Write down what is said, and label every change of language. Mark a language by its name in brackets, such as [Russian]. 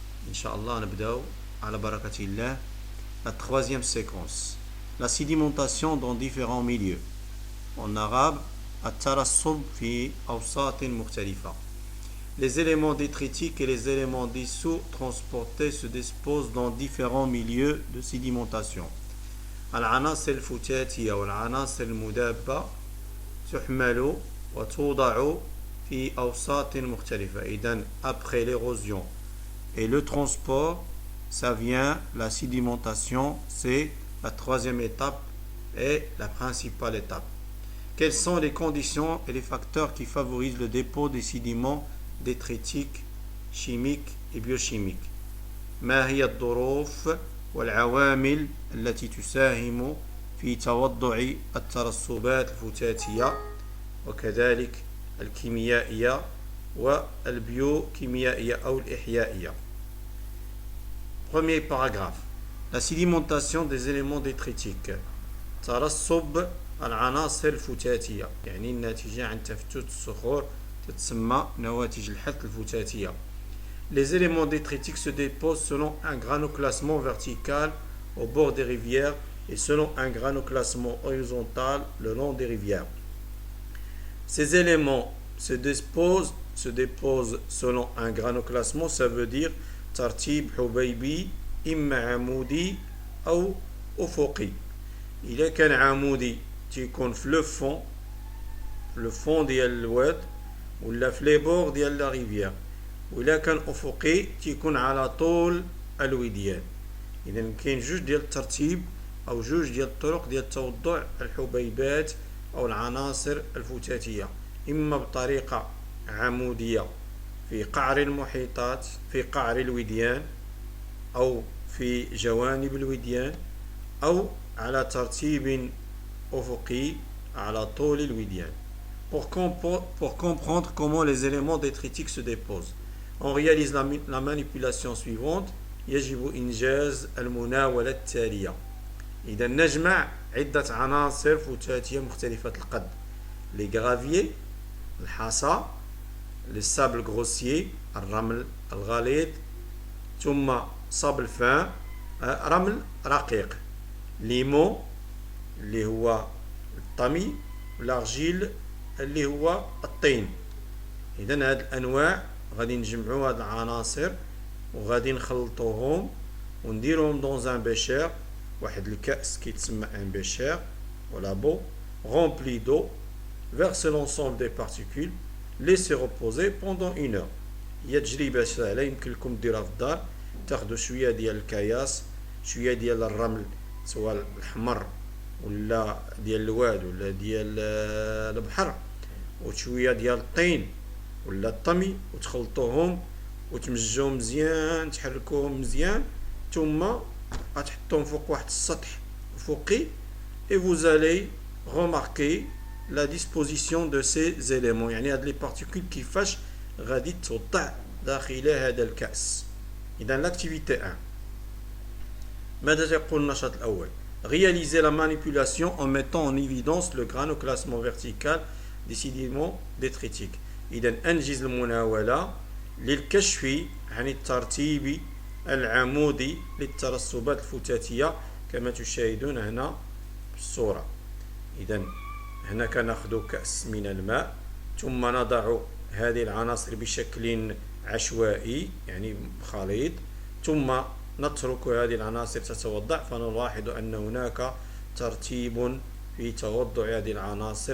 [Arabic] Inch'Allah, nabda'u ala barakatillah, [French] la troisième séquence. La sédimentation dans différents milieux. En arabe, [Arabic] at-tarassub fi awsatin mukhtalifa. [French] Les éléments détritiques et les éléments dissous transportés se disposent dans différents milieux de sédimentation. [Arabic] العناصر الفتاتية والعناصر المذابة تحمل وتوضع في أوساط مختلفة. إذن [French] après l'érosion et le transport, ça vient, la sédimentation, c'est la troisième étape et la principale étape. Quelles sont les conditions et les facteurs qui favorisent le dépôt des sédiments détritiques, chimiques et biochimiques؟ [Arabic] ما هي الظروف والعوامل التي تساهم في توضع الترسبات الفتاتية وكذلك الكيميائية والبيوكيميائية أو الإحيائية. [French] Premier paragraphe. La sédimentation des éléments détritiques. [Arabic] ترسب العناصر الفتاتية، يعني الناتجة عن تفتت الصخور تتسمى نواتج الحث الفتاتية. [French] Les éléments détritiques se déposent selon un granoclassement vertical au bord des rivières et selon un granoclassement horizontal le long des rivières. Ces éléments se déposent selon un granoclassement, ça veut dire [Arabic] tartib حبيبي إما عمودي أو أفقي. إذا كان عمودي تيكون في [French] le fond [Arabic] ديال الواد ولا في [French] لي بور [Arabic] ديال [French] لا ريفيير، [Arabic] وإلا كان أفقي تيكون على طول الوديان. إذا كاين جوج ديال الترتيب أو جوج ديال الطرق ديال توضع الحبيبات أو العناصر الفتاتية، إما بطريقة عمودية في قعر المحيطات في قعر الوديان أو في جوانب الوديان، أو على ترتيب أفقي على طول الوديان. [French] Pour comprendre comment les éléments détritiques se déposent, on réalise la manipulation suivante. [Arabic] يجب إنجاز المناولة التالية. إذا نجمع عدة عناصر فتاتية مختلفة القد: [French] les graviers، [Arabic] الحصى، [French] les sables grossiers، [Arabic] الرمل الغليظ، ثم صبل فان، رمل رقيق، ليمون اللي هو الطمي، والارجيل اللي هو الطين. إذا هاد الأنواع غادي نجمعوا هاد العناصر وغادي نخلطوهم ونديروهم [French] dans un bécher، [Arabic] واحد الكأس كيتسمى [French] un bécher [Arabic] ولا بو rempli d'eau. [French] Verser l'ensemble des particules، laisser reposer pendant 1 heure. [Arabic] هي تجربة سهلة يمكن لكم ديروها في الدار. تاخذوا شوية ديال الكياس، شوية ديال الرمل سواء الحمر ولا ديال الواد ولا ديال البحر، وشويه ديال الطين ولا الطمي، وتخلطوهم وتمزجوهم مزيان، تحركوهم مزيان، ثم غتحطوهم فوق واحد السطح افقي. [French] et vous allez remarquer la disposition de ces éléments، [Arabic] يعني هاد لي بارتيكول كيفاش غادي توضع داخل هذا الكأس. اذا [French] l'activité 1. [Arabic] ماذا تقول النشاط الاول؟ [French] Réaliser la manipulation en mettant en évidence le granoclassement vertical des sédiments détritiques. [Arabic] إذا أنجز المناولة للكشف عن الترتيب العمودي للترسبات الفتاتية كما تشاهدون هنا في الصورة. إذا هنا كناخذ كأس من الماء، ثم نضع هذه العناصر بشكل عشوائي يعني خليط، ثم نترك هذه العناصر تتوضع، فنلاحظ أن هناك ترتيب في توضع هذه العناصر.